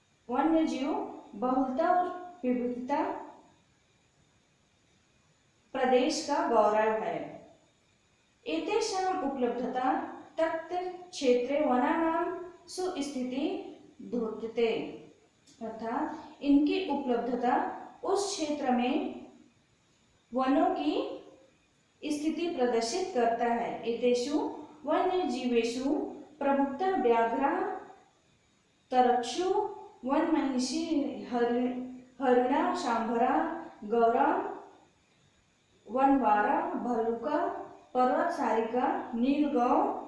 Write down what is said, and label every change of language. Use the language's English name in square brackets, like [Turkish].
[Hindi] वन्यजीव बहुलता और विविधता प्रदेश का गौरव है। [Sanskrit] एतेषां उपलब्धता तत् क्षेत्रे वनानां सुस्थिति द्योत्यते। [Hindi] अर्थात इनकी उपलब्धता उस क्षेत्र में वनों की स्थिति प्रदर्शित करता है। [Sanskrit] एतेषु वन्यजीवेषु प्रमुखतः व्याघ्र, तरक्षु, वन महिषी, हरिणा, सांभरा, गौरा, वनवारा, भल्लुका, पर्वत सारिका, नीलगांव,